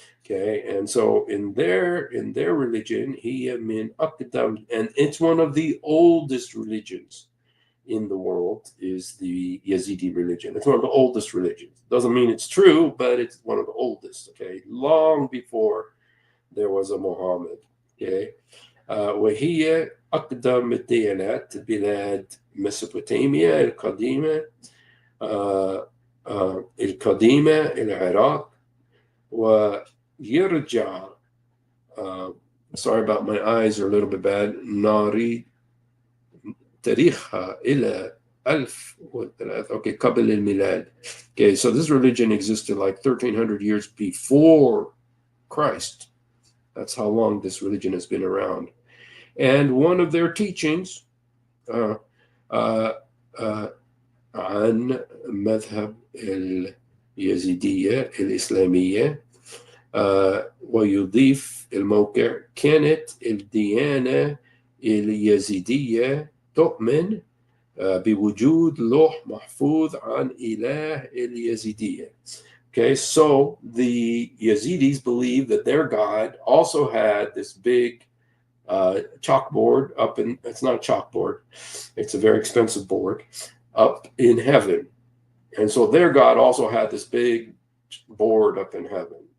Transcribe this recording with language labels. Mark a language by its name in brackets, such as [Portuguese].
[English] Okay, and so in their religion, and it's one of the oldest religions in the world, is the Yazidi religion. It's one of the oldest religions. Doesn't mean it's true, but it's one of the oldest. Okay, long before there was a Muhammad. [Arabic] Okay, وهي أقدم الديانات بلاد ميسوبوتاميا القديمة العراق ويرجع [English] sorry about my eyes are a little bit bad [Arabic] ناري تاريخها إلى 1003 okay قبل الميلاد. [English] Okay, so this religion existed like 1300 years before Christ. That's how long this religion has been around. And one of their teachings [Arabic] عن مذهب اليزيدية الإسلامية ويضيف الموقع كانت الديانة اليزيدية تؤمن بوجود لوح محفوظ عن إله اليزيدية. [English] Okay, so the Yazidis believe that their God also had this big chalkboard up in, it's not a chalkboard, it's a very expensive board up in heaven. And so their God also had this big board up in heaven.